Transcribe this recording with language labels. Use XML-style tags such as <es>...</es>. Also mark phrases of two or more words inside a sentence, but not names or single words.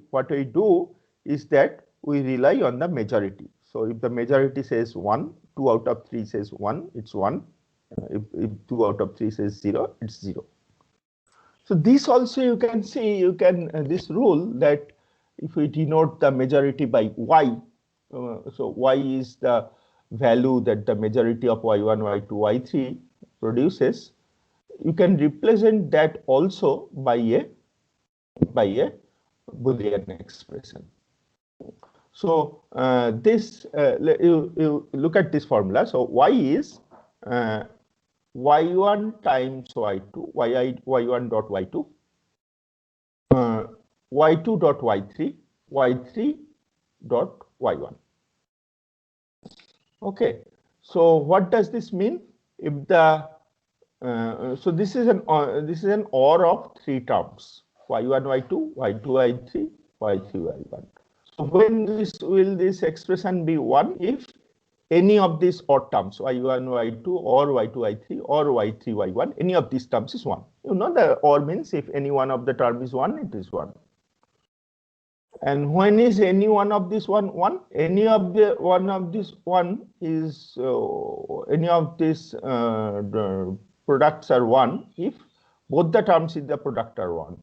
<en>What we do is that we rely on the majority. So if the majority says 1, 2 out of 3 says 1, it's 1. If 2 out of 3 says 0, it's 0. So this also you can see, this rule that if we denote the majority by y, so y is the value that the majority of y1, y2, y3 produces, you can represent that also by a Boolean expression. So you look at this formula. So y is y1 times y2, y1 dot y2, y2 dot y3, y3 dot y1. Okay. So what does this mean? If the so this is an OR of 3 terms: y1, y2, y2, y3, y3, y1. So when will this expression be 1? If any of these odd terms, y1, y2, or y2, y3, or y3, y1, any of these terms is 1. You know, the OR means if any one of the term is 1, it is 1. And when is any one of these 1? Any of the one of this 1 is any of these products are 1 if both the terms in the product are 1.</en>